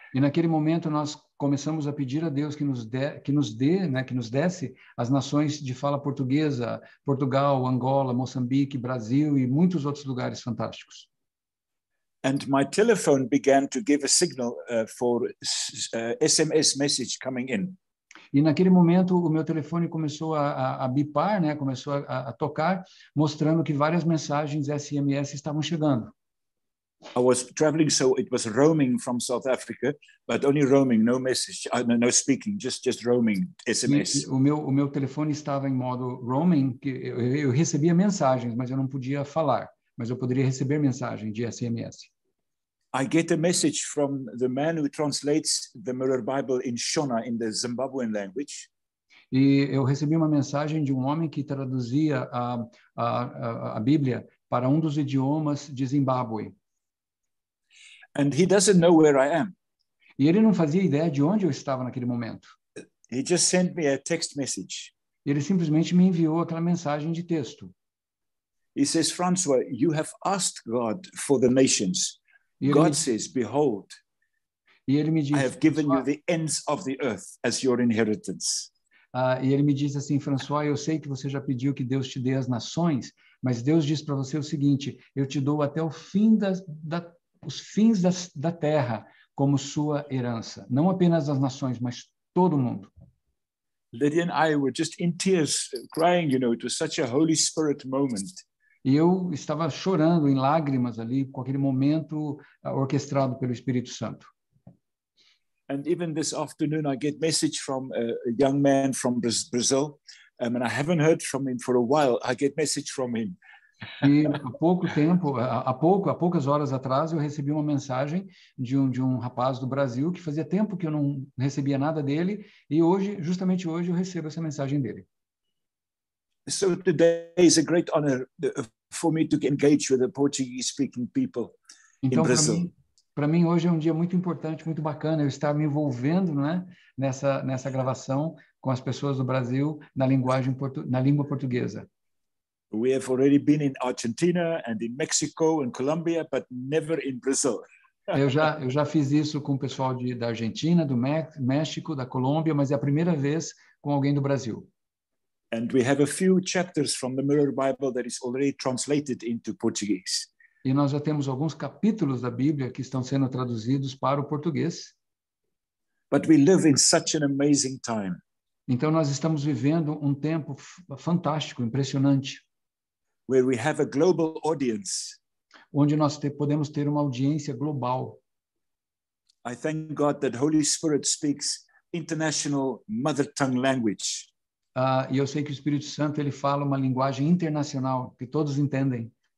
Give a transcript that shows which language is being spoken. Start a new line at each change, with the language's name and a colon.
Portuguese: E naquele momento nós começamos a pedir a Deus que nos desse as nações de fala portuguesa, Portugal, Angola, Moçambique, Brasil e muitos outros lugares fantásticos.
English: And my telephone began to give a signal for SMS message coming in.
Portuguese: E naquele momento o meu telefone começou a bipar, né? Começou a tocar, mostrando que várias mensagens SMS estavam chegando.
English: I was traveling, so it was roaming from South Africa, but only roaming, no message, no speaking, just roaming SMS.
Portuguese: E o meu telefone estava em modo roaming, que eu recebia mensagens, mas eu não podia falar, mas eu poderia receber mensagem de SMS.
English: I get a message from the man who translates the Mirror Bible in Shona, in the Zimbabwean language.
Portuguese: E eu recebi uma mensagem de um homem que traduzia a Bíblia para um dos idiomas de Zimbábue.
English: And he doesn't know where I am.
Portuguese: E ele não fazia ideia de onde eu estava naquele momento.
English: He just sent me a text message.
Portuguese: Ele simplesmente me enviou aquela mensagem de texto.
English: He says, François, you have asked God for the nations. God says, behold,
Portuguese: e ele me diz,
English: I have given you the ends of the earth as your inheritance.
Portuguese: E ele me diz assim, François, eu sei que você já pediu que Deus te dê as nações, mas Deus diz para você o seguinte, eu te dou até o fim os fins da terra como sua herança. Não apenas as nações, mas todo mundo.
English: Lydia and I were just in tears, crying, you know, it was such a Holy Spirit moment.
Portuguese: E eu estava chorando em lágrimas ali com aquele momento orquestrado pelo Espírito Santo.
English: And even this afternoon, I get message from a young man from Brazil, and I haven't heard from him for a while. I get message from him.
Portuguese: E há poucas horas atrás, eu recebi uma mensagem de um rapaz do Brasil que fazia tempo que eu não recebia nada dele, e hoje, justamente hoje, eu recebo essa mensagem dele.
English: So today is a great honor for me to engage with the Portuguese-speaking people in Brazil.
Portuguese: Para mim hoje é um dia muito importante, muito bacana eu estar me envolvendo, né, nessa gravação com as pessoas do Brasil na língua portuguesa.
English: We have already been in Argentina and in Mexico and Colombia, but never in Brazil.
Portuguese: Eu já fiz isso com o pessoal da Argentina, do México, da Colômbia, mas é a primeira vez com alguém do Brasil.
English: And we have a few chapters from the Mirror Bible that is already translated into Portuguese.
Portuguese: E nós já temos alguns capítulos da Bíblia que estão sendo traduzidos para o português.
English: But we live in such an amazing time.
Portuguese: Então nós estamos vivendo um tempo fantástico, impressionante.
English: Where we have a global audience.
Portuguese: Onde nós podemos ter uma audiência global.
English: I thank God that Holy Spirit speaks international mother tongue language.
Portuguese: E eu sei que o Espírito Santo ele fala uma linguagem internacional que todos entendem.